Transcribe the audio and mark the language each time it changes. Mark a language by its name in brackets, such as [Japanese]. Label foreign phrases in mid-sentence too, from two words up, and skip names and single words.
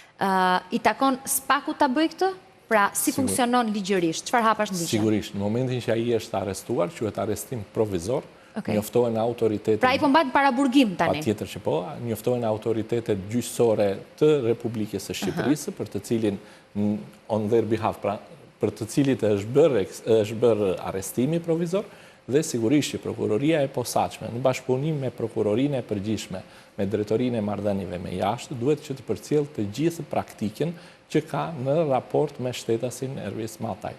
[Albanian] I takon SPAK-u ta bëjë këtë? Pra, si funksionon ligjërisht? Çfarë hapash në ligj? Sigurisht, në momentin që ai është arrestuar, quhet arrestim provizor, njoftohen autoritetet. Pra, i po mbajnë para burgim tani. Patjetër që po, njoftohen autoritetet gjyqësore të Republikës së Shqipërisë, për të cilin [English] on their behalf, [Albanian] pra për të cilit është bërë arrestimi provizor, dhe sigurisht që prokuroria e posaçme, në bashkëpunim me prokurorinë e përgjithshme, me drejtorinë e marrëdhënieve me jashtë, duhet që të përcjellë të gjithë praktikën që ka në raport me shtetasin Ervis Mataj.